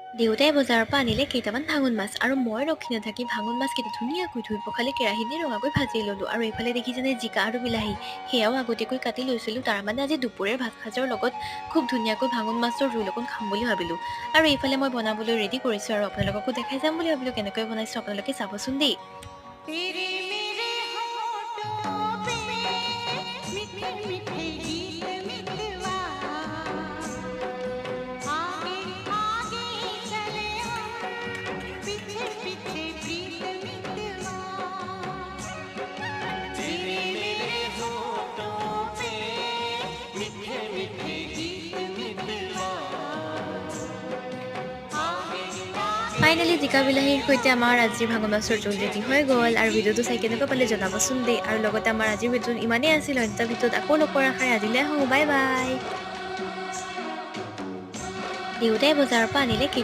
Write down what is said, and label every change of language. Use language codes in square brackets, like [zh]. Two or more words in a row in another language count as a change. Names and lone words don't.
[as] দেউতাই বজাৰৰ পৰা আনিলে কেইটামান ভাঙোন মাছ আৰু মই ৰখি নাথাকি ভাঙোন মাছকেইটা ধুনীয়াকৈ ধুই পখালি কেৰাহী দি ৰঙাকৈ ভাজি ল'লোঁ আৰু এইফালে দেখিছেনে জিকা আৰু বিলাহী সেয়াও আগতীয়াকৈ কাটি লৈছিলোঁ তাৰ মানে আজি দুপৰীয়াৰ ভাত সাজৰ লগত খুব ধুনীয়াকৈ ভাঙোন মাছৰ জোল অকণ খাম বুলি ভাবিলোঁ আৰু এইফালে মই বনাবলৈ ৰেডি কৰিছোঁ আৰু আপোনালোককো দেখাই যাম বুলি ভাবিলোঁ কেনেকৈ বনাইছোঁ আপোনালোকে চাবচোন দেই [hi] तेरे मेरे होठों पे मीठे मीठे गीत मितवा आगे आगे चले हम पीछे पीछे प्रीत मितवा तेरे मेरे होठों पे मीठे मीठे गीत मितवा आगे आगे [as] ফাইনেলি জিকা বিলাহীৰ সৈতে আমাৰ আজিৰ ভাঙোন মাছৰ জোল ৰেডি হৈ গ'ল আৰু ভিডিঅ'টো চাই কেনেকৈ পালে জনাবচোন দেই আৰু লগতে আমাৰ আজিৰ ভিডিঅ'টো ইমানেই আছিল অন্য এটা ভিডিঅ'ত আকৌ লগ কৰাৰ আশাৰে আজিলৈ আহোঁ [en] bye bye [as] দেউতাই বজাৰৰ পৰা আনিলে